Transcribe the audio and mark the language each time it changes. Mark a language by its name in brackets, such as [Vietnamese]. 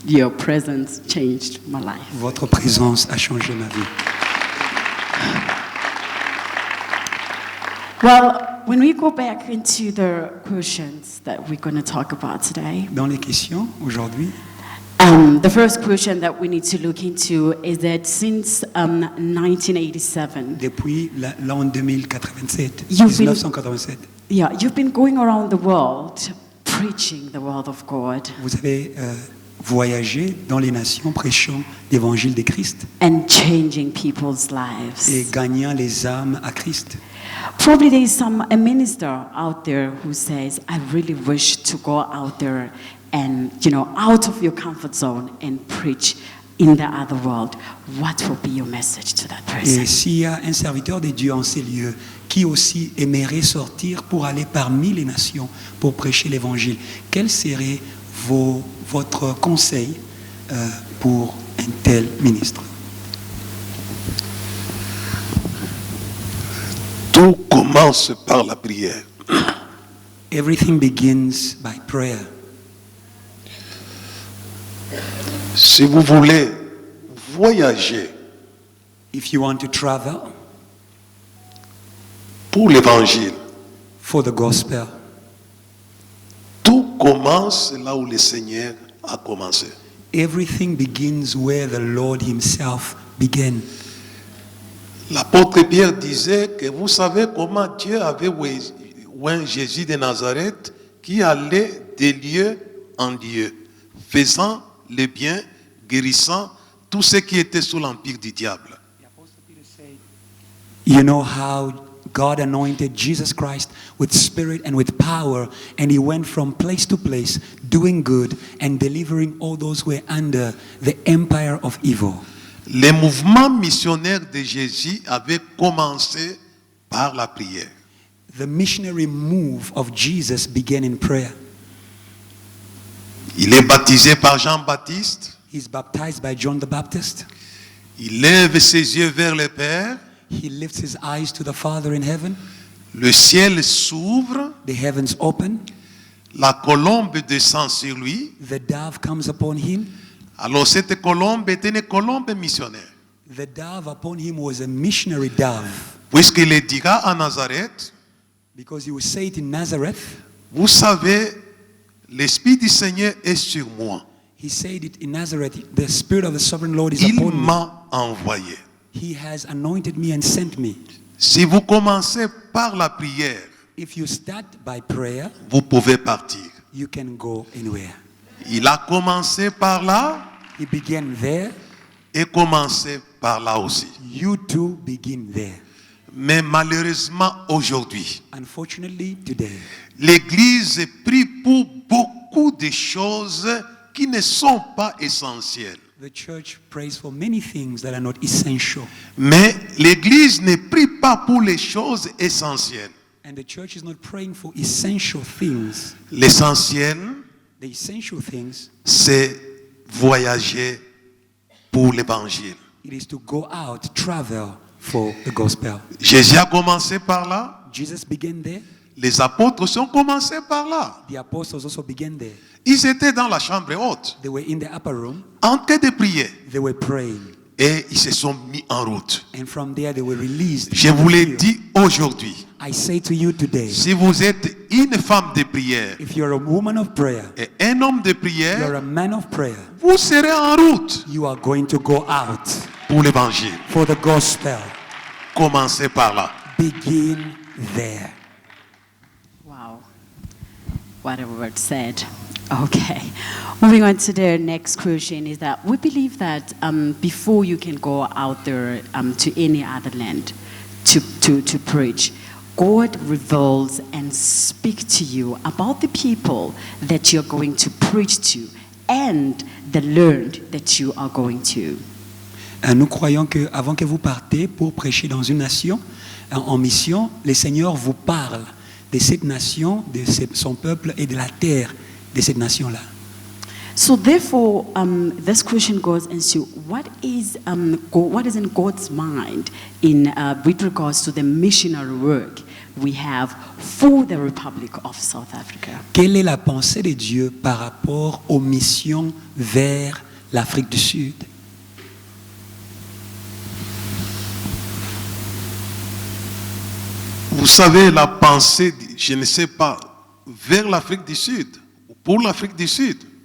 [English] Your presence changed my life. [French] Votre présence a changé ma vie. [English] Well, when we go back into the questions that we're going to talk about today, [French] Dans les questions, aujourd'hui, [English] the first question that we need to look into is that since 1987, [French] depuis l'an 2087, [English] You've been- 1987, you've been going around the world preaching the word of God [French] vous avez voyagé dans les nations prêchant l'évangile de Christ [English] and changing people's [French] et [English] lives. [French] gagnant les âmes à Christ. [English] Probably there is a minister out there who says, I really wish to go out there and, out of your comfort zone and preach in the other world. What will be your message to that [French] Et [English] person? [French] s'il y a un serviteur de Dieu en ces lieux qui aussi aimerait sortir pour aller parmi les nations pour prêcher l'évangile, quel serait votre conseil pour un tel ministre? Tout commence par la prière. [English] Everything begins by prayer. [French] Si vous voulez voyager [English] If you want to travel [French] pour l'évangile, [English] for the gospel, [French] tout commence là où le Seigneur a commencé. [English] everything begins where the Lord himself began. [French] L'apôtre Pierre disait que vous savez comment Dieu avait oint Jésus de Nazareth qui allait de lieu en lieu, faisant le bien, guérissant tous ceux qui étaient sous l'empire du diable. [English] You know how God anointed Jesus Christ with spirit and with power, and he went from place to place doing good and delivering all those who were under the empire of evil. [French] Le mouvement missionnaire de Jésus avait commencé par la prière. [English] The missionary move of Jesus began in prayer. [French] Il est baptisé par Jean-Baptiste. [English] He's baptized by John the Baptist. [French] Il lève ses yeux vers le Père. [English] He lifts his eyes to the Father in heaven. [French] Le ciel s'ouvre. [English] The heavens open. [French] La colombe descend sur lui. [English] The dove comes upon him. [French] Alors cette colombe était une colombe missionnaire. [English] The dove upon him was a missionary dove. [French] Puisqu'il le dira à Nazareth, [English] Because he would say it in Nazareth. [French] vous savez, l'Esprit du Seigneur est sur moi. [English] He said it in Nazareth. The Spirit of the Sovereign Lord is [French] Il [English] upon me. [French] m'a envoyé. [English] He has anointed me and sent me. [French] Si vous commencez par la prière, [English] If you start by prayer, [French] vous pouvez partir. [English] you can go anywhere. [French] Il a commencé par là [English] He began there. [French] et commencé par là aussi. [English] You too begin there. [French] Mais malheureusement aujourd'hui, [English] Unfortunately, today, [French] l'Église prie pour beaucoup de choses qui ne sont pas essentielles. [English] the church prays for many things that are not essential. [French] Mais l'Église ne prie pas pour les choses essentielles. [English] And the church is not praying for essential things. [French] L'essentiel, [English] The essential things, [French] c'est voyager pour l'Évangile. [English] it is to go out, travel for the gospel. [French] Jésus a commencé par là. [English] Jesus began there. [French] Les apôtres ont commencé par là. [English] The apostles also began there. [French] Ils étaient dans la chambre haute, [English] They were in the upper room. [French] en train de prier. [English] They were praying. [French] Et ils se sont mis en route. [English] And from there they were released. [French] Je vous l'ai dit aujourd'hui. [English] I say to you today, [French] Si vous êtes une femme de prière [English] if you're a woman of prayer, [French] et un homme de [English] you're [French] prière, [English] a man of prayer, [French] vous serez en route [English] you are going to go out [French] pour l'évangile. [English] for the gospel. [French] Commencez par là. [English] Begin there. Wow. What a word said. Okay. Moving on to the next question is that we believe that before you can go out there to any other land to preach, God reveals and speaks to you about the people that you're going to preach to and the land that you are going to. [French] Nous croyons qu'avant que vous partez pour prêcher dans une nation, en mission, le Seigneur vous parle de cette nation, de son peuple et de la terre de cette nation-là. [English] So therefore, this question goes into what is in God's mind in with regards to the missionary work we have for the Republic of South Africa. [French] Quelle est la pensée de Dieu par rapport aux missions vers l'Afrique du Sud? Vous savez, la pensée, je ne sais pas, vers l'Afrique du Sud, ou pour l'Afrique du Sud.